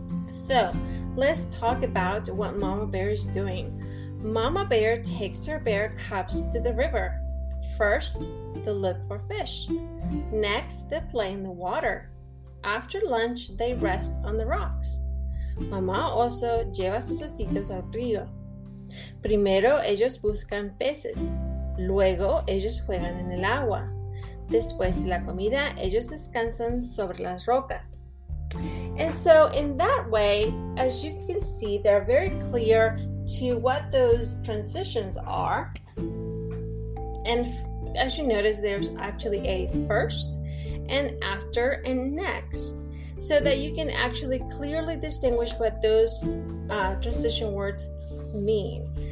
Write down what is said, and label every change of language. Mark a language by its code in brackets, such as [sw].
[en] So let's talk about what Mama Bear is doing. Mama Bear takes her bear cubs to the river. First, they look for fish. Next, they play in the water. After lunch, they rest on the rocks. [es] Mamá oso lleva sus ositos al río. Primero ellos buscan peces, luego ellos juegan en el agua. Después de la comida, ellos descansan sobre las rocas. [en] And so in that way, as you can see, they're very clear to what those transitions are. And as you notice, there's actually a first and after and next, so that you can actually clearly distinguish what those transition words mean.